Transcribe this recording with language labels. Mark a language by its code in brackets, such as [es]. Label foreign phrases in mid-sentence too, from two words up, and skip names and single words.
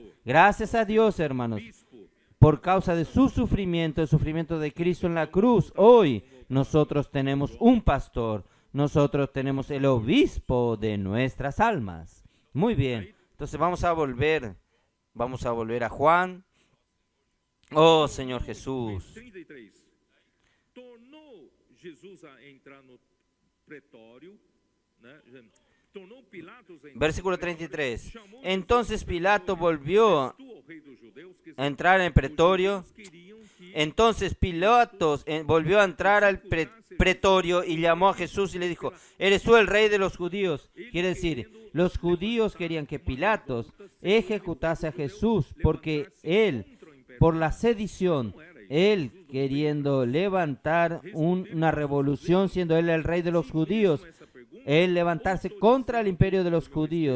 [es] Gracias a Dios, hermanos, por causa de su sufrimiento, el sufrimiento de Cristo en la cruz, hoy nosotros tenemos un pastor, nosotros tenemos el obispo de nuestras almas. Muy bien, entonces vamos a volver a Juan. Oh, Señor Jesús. 33. [pt] Tornou Jesus a entrar no pretório, né? Tornou Pilatos a entrar [es] Versículo [pt] no pretório, 33. chamou [es] Entonces [pt] Jesus, [es] Pilato [pt] perguntou-lhe, [es] volvió [pt] "És tu o rei dos judeus?" Que [es] a entrar en el pretorio. [pt] os judeus queriam que [es] Entonces Pilatos volvió a entrar al pretorio y llamó a Jesús y le dijo, ¿eres tú el rey de los judíos? Quiere decir, los judíos querían que Pilatos ejecutase a Jesús porque él, por la sedición, él queriendo levantar una revolución, siendo él el rey de los judíos, él levantarse contra el imperio de los judíos.